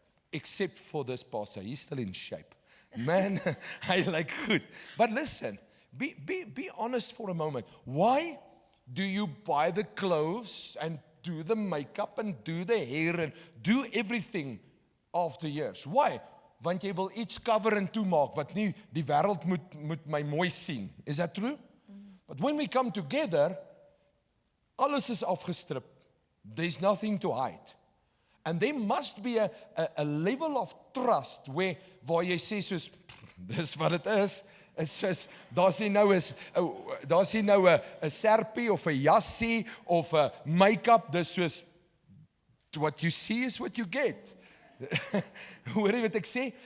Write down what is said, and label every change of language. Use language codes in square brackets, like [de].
[en] Except for this pastor, he's still in shape. Man, I like good. But listen, be honest for a moment. Why do you buy the clothes and do the makeup and do the hair and do everything after years? Why? [af] Want jy wil iets cover en toemaak wat nie die wêreld moet my mooi sien. [en] Is that true? But when we come together, [af] alles is afgestrip. [en] there's nothing to hide. And there must be a level of trust [af] waar jy sê soos, dis wat het is. Is soos, daar's nie nou 'n serpie of 'n jassie of 'n make-up, dis soos, [en] what you see is what you get. [af] Hoor jy wat ek sê?